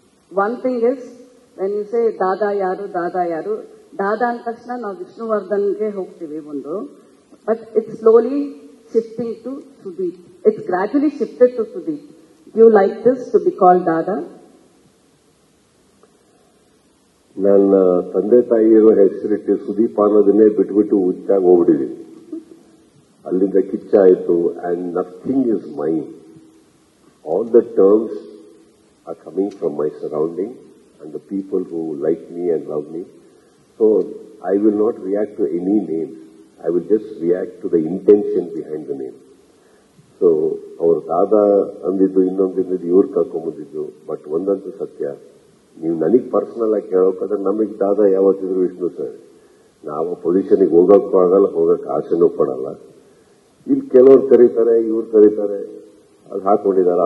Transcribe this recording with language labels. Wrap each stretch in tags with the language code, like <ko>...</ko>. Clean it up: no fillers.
<en>One thing is, when you say Dada Yaru, Dada and Krishna, now</en> <kn>Vishnuvardhange hogtivi bundu,</kn> <en>but it's slowly shifting to Sudeep. It's gradually shifted to Sudeep. Do you like this to be called Dada?</en> <kn>ನನ್ನ ತಂದೆ ತಾಯಿಯರು ಹೆಸರಿಟ್ಟು ಸುದೀಪ್ ಅನ್ನೋದನ್ನೇ ಬಿಟ್ಬಿಟ್ಟು ಹುಚ್ಚಾಗಿ ಹೋಗ್ಬಿಟ್ಟಿದ್ದೀನಿ. ಅಲ್ಲಿಂದ ಕಿಚ್ಚಾಯಿತು,</kn> <en>And nothing is mine. All the terms are coming from my surrounding and the people who like me and love me. So I will not react to any names. I will just react to the intention behind the name. So our</en> <kn>ದಾದಾ ಅಂದಿದ್ದು ಇನ್ನೊಂದಿದ್ದು ಇವ್ರು ಕರ್ಕೊಂಬಂದಿದ್ದು. But ಒಂದಂತೂ ಸತ್ಯ, ನೀವು ನನಗೆ personal ಆಗಿ ಕೇಳೋಕಾದ್ರೆ ನಮಗೆ ದಾದಾ ಯಾವತ್ತಿದ್ರು Vishnu sir. ನಾವು ಪೊಸಿಷನ್ಗೆ ಹೋಗಕ್ಕೂ ಆಗಲ್ಲ, ಹೋಗಕ್ಕೆ ಆಸೆನೂ ಪಡಲ್ಲ. ಇಲ್ಲಿ ಕೆಲವ್ರು ಕರೀತಾರೆ, ಇವ್ರು ಕರೀತಾರೆ, ಅದು ಹಾಕೊಂಡಿದ್ದಾರೆ.</kn>